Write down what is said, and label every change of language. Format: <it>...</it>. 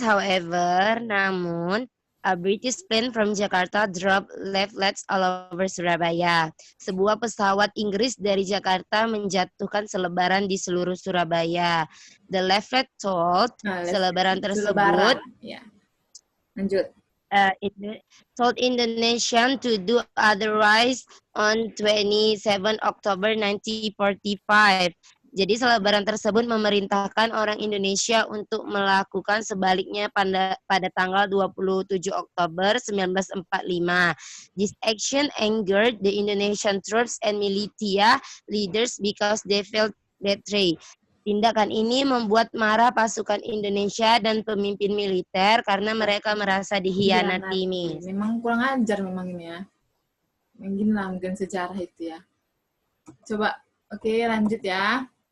<en>However, namun a British plane from Jakarta dropped leaflets all over Surabaya.</en> <id>Sebuah pesawat Inggris dari Jakarta menjatuhkan selebaran di seluruh Surabaya.</id> <en>The leaflet told,</en> <id>selebaran tersebut, Ya. Lanjut.</id> <en>told Indonesian to do otherwise on 27 Oktober 1945.</en> <id>Jadi selebaran tersebut memerintahkan orang Indonesia untuk melakukan sebaliknya pada tanggal 27 Oktober 1945.</id> <en>This action angered the Indonesian troops and militia leaders because they felt betrayed.</en> <id>Tindakan ini membuat marah pasukan Indonesia dan pemimpin militer karena mereka merasa dihianati, Miss. Memang kurang ajar memang ini ya. Mungkin sejarah itu ya. Coba, oke, lanjut ya.</id>